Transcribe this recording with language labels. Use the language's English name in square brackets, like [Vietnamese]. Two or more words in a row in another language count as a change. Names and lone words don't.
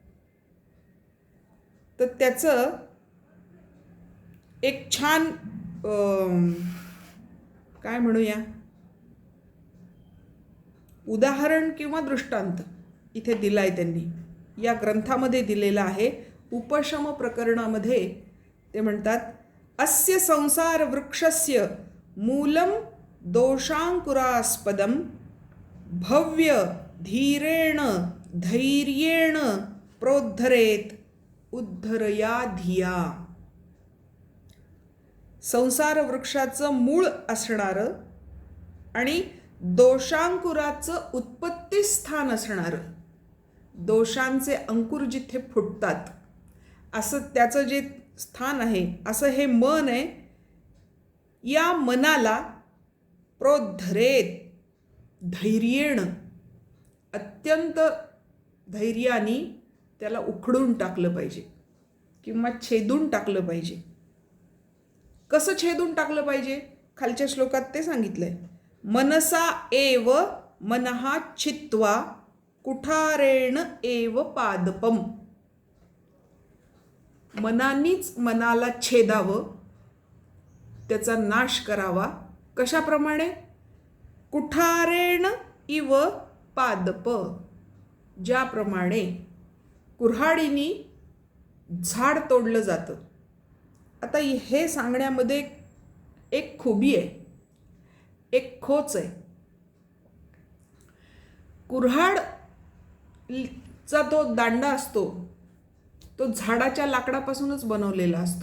[Marathi] तर त्याचं एक छान काय म्हणूया उदाहरण किंवा दृष्टांत इथे दिलाय त्यांनी, या ग्रंथामध्ये दिलेला आहे. उपशम प्रकरणामध्ये ते म्हणतात, [Sanskrit] अस्य संसार वृक्षस्य मूलम दोषांकुरास्पदम भव्य धीरेण धैर्येण प्रोद्धरेत उद्धरया धिया. [Marathi] संसार वृक्षाचं मूळ असणारं आणि दोषांकुराचं उत्पत्ती स्थान असणारं, दोषांचे अंकुर जिथे फुटतात असं त्याचं जे स्थान आहे, असं हे मन आहे. या मनाला [Sanskrit] प्रोद्धरेत धैर्येण [Marathi] अत्यंत धैर्याने त्याला उखडून टाकलं पाहिजे किंवा छेदून टाकलं पाहिजे. कसं छेदून टाकलं पाहिजे? खालच्या श्लोकात ते सांगितलंय. [Sanskrit] मनसा एव मनः छित्त्वा कुठारेण एव पादपम. [Marathi] मनानीच मनाला छेदावं, त्याचा नाश करावा. कशाप्रमाणे? [Sanskrit] कुठारेण इव पादप. [Marathi] ज्याप्रमाणे कुऱ्हाडीने झाड तोडलं जातं. आता हे सांगण्यामध्ये एक खुबी आहे, एक खोच आहे. कुऱ्हाडचा तो दांडा असतो तो झाडाच्या लाकडापासूनच बनवलेला असतो.